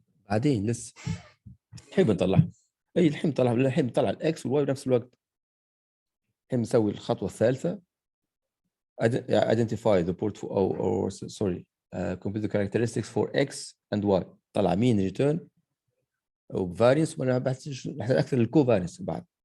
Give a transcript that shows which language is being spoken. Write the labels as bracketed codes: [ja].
[ar] بعدين لسه الحين بنطلع الحين بنطلع الاكس والواي بنفس الوقت. الحين بنسوي الخطوه الثالثه [en] identify the portfolio or sorry compute the characteristics for x and y. [ar] طلع mean return او variance وانا بحث اكثر الكوفارينس بعد.